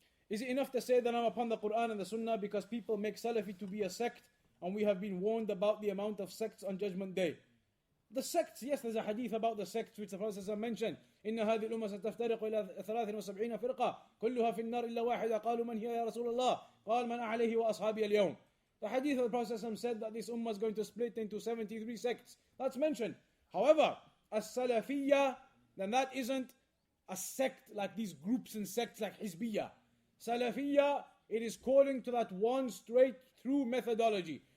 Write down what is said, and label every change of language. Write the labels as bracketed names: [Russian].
[English] Is it enough to say that I'm upon the Quran and the Sunnah because people make Salafi to be a sect and we have been warned about the amount of sects on Judgment Day? The sects, yes, there's a hadith about the sects which the Prophet mentioned. [Arabic] إن هذه الأمة ستفترق إلى 73 فرقة كلها في النار إلا واحدة قالوا من هي يا رسول الله قال من عليه وأصحابي اليوم. [English] The hadith of the Prophet said that this ummah is going to split into 73 sects. That's mentioned. However, as-Salafiyya, then that isn't a sect like these groups and sects like Hizbiyya. Salafiyya, it is calling to that one straight through methodology.